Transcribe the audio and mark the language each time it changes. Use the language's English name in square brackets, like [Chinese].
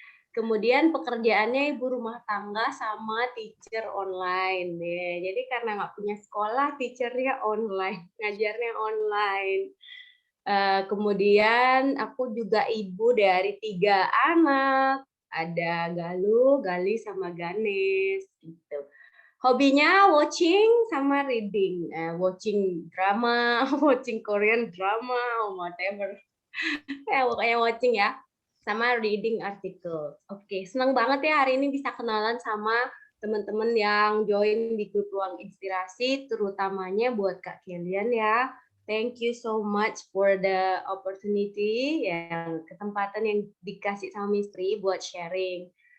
[Indonesian] Kemudian pekerjaannya ibu rumah tangga sama teacher online. Jadi karena nggak punya sekolah, teachernya online, ngajarnya online. Kemudian aku juga ibu dari 3 anak, ada Galuh, Gali, sama Ganes gitu. [English] Hobinya watching sama reading, watching drama, watching Korean drama, whatever. [Indonesian] Kayak watching ya, sama reading artikel. Oke, senang banget ya hari ini bisa kenalan sama teman-teman yang join di grup Ruang Inspirasi, terutamanya buat Kak Kilian ya. [English] Thank you so much for the opportunity, [Indonesian] yang kesempatan yang dikasih sama Mistri buat sharing.